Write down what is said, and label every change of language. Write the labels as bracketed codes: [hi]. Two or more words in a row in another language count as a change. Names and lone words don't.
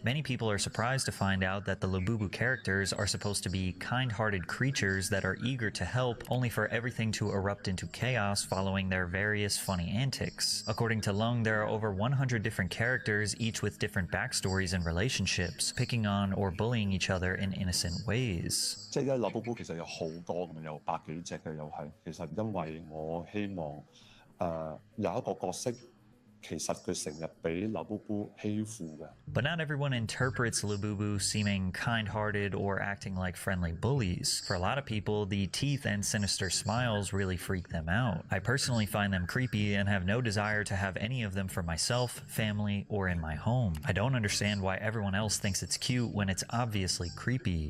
[en] Many people are surprised to find out that the Labubu characters are supposed to be kind-hearted creatures that are eager to help, only for everything to erupt into chaos following their various funny antics. According to Lung, there are over 100 different characters, each with different backstories and relationships, picking on or bullying each other in innocent ways. [yue] 即係咧，立寶寶其實有好多咁，有百幾隻嘅又係。其實因為我希望有一個角色，其實佢成日俾劉寶寶欺負嘅。 [en] But not everyone interprets Labubu seeming kind-hearted or acting like friendly bullies. For a lot of people, the teeth and sinister smiles really freak them out. I personally find them creepy and have no desire to have any of them for myself, family, or in my home. I don't understand why everyone else thinks it's cute when it's obviously creepy.